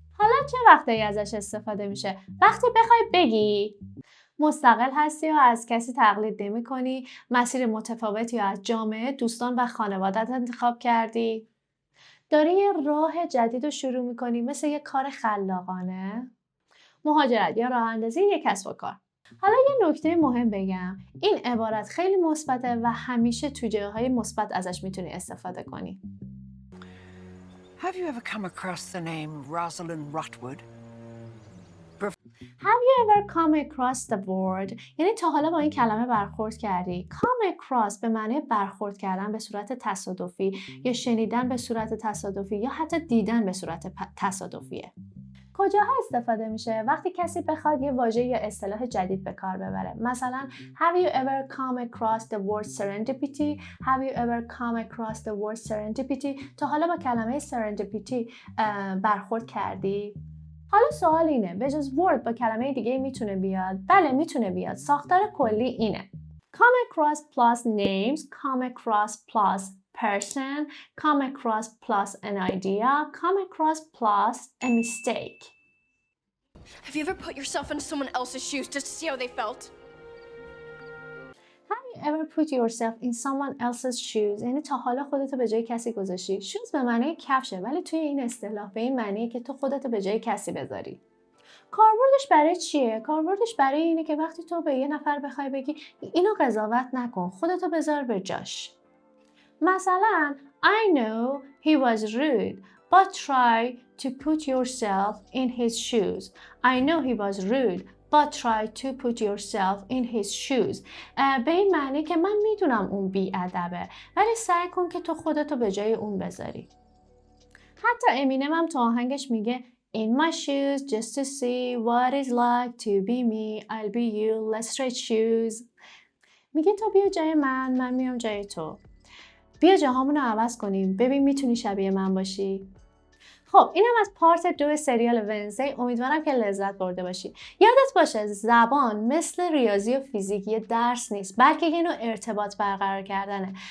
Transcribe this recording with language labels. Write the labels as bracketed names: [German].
[Persian] حالا چه وقتی ازش استفاده میشه؟ وقتی بخوای بگی مستقل هستی و از کسی تقلید نمی کنی، مسیر متفاوتی از جامعه، دوستان و خانوادت انتخاب کردی، داری یه راه جدید رو شروع میکنی، مثل یه کار خلاقانه، مهاجرت یا راه اندازی یک کسب و کار. حالا یه نکته مهم بگم، این عبارت خیلی مثبته و همیشه تو جاهای مثبت ازش میتونی استفاده کنی. [English] Have you ever come across the name Rosalind Rotwood? Have you ever come across the word؟ [Persian] یعنی تا حالا با این کلمه برخورد کردی. Come across به معنی برخورد کردن به صورت تصادفی یا شنیدن به صورت تصادفی یا حتی دیدن به صورت تصادفیه. کجاها استفاده میشه؟ وقتی کسی بخواد یه واژه یا اصطلاح جدید به کار ببره. مثلا [English] Have you ever come across the word serendipity? Have you ever come across the word serendipity؟ [Persian] تا حالا با کلمه serendipity برخورد کردی؟ حالا سوال اینه، به جز word با کلمه دیگه میتونه بیاد؟ بله میتونه بیاد. ساختار کلی اینه: [English] come across plus names, come across plus person, come across plus an idea, come across plus a mistake. Have you ever put yourself in someone else's shoes just to see how they felt? Have you ever put yourself in someone else's shoes؟ [Persian] یعنی تا حالا خودتو به جای کسی گذاشتی. shoes به معنی کفشه، ولی توی این اصطلاح به این معنیه که تو خودتو به جای کسی بذاری. کاربردش برای چیه؟ کاربردش برای اینه که وقتی تو به یه نفر بخوای بگی اینو قضاوت نکن، خودتو بذار به جاش. مثلا [English] I know he was rude, but try to put yourself in his shoes. I know he was rude, but try to put yourself in his shoes. [Persian] به این معنی که من میدونم اون بی‌ادبه ولی سعی کن که تو خودتو به جای اون بذاری. حتی امینم هم تو آهنگش میگه [English] In my shoes just to see what it's like to be me. I'll be you, let's trade shoes. [Persian] میگه تو بیا جای من میام جای تو. بیا جاهامونو عوض کنیم. ببین میتونی شبیه من باشی. خب اینم از پارت 2 سریال ونزدی. امیدوارم که لذت برده باشی. یادت باشه زبان مثل ریاضی و فیزیک یه درس نیست بلکه یه نوع ارتباط برقرار کردنه.